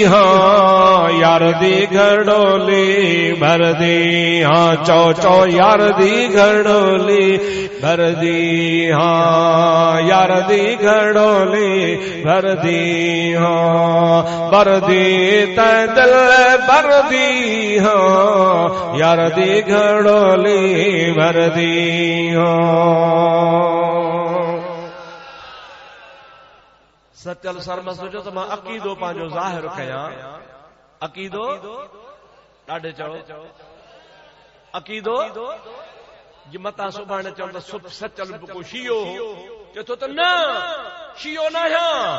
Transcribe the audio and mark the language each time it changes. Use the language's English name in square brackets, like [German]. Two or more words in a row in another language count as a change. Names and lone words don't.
[Punjabi] ہاں یار دی گھڑولی بھر دی ہاں چو چو یار دی گھڑولی بھر دی ہاں یار دی گھڑولی بھر دی ہاں بھر دی تے دل بھر دی ہاں یار دی گھڑولی بھر دی [Sindhi] हाँ सचल सरमस सोचो तो मां अकीदो पंहिंजो ज़ाहिर कयां अकीदो ॾाढे चओ अकीदो जे मता सुभाणे चओ त सचल को शियो चए थो त न शियो न आहियां